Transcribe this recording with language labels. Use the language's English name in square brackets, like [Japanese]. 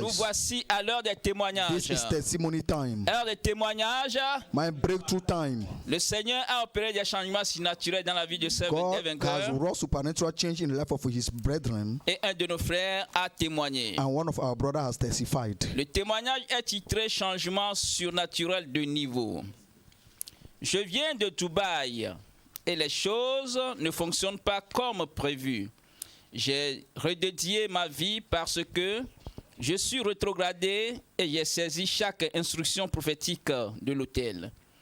[French] Nous voici à l'heure des témoignages. [English] This is testimony time. [French] Heure des témoignages. [English] My breakthrough time. [French] Le Seigneur a opéré des changements surnaturels dans la vie de ce vainqueur. [English] has wrought supernatural change in the life of his brethren. [French] Et un de nos frères a témoigné. [English] And one of our brothers has testified. [French] Le témoignage est titré Changement surnaturel de niveau. Je viens de Dubaï et les choses ne fonctionnent pas comme prévu. J'ai redédié ma vie parce que je suis rétrogradé et j'ai saisi chaque instruction prophétique de l'autel.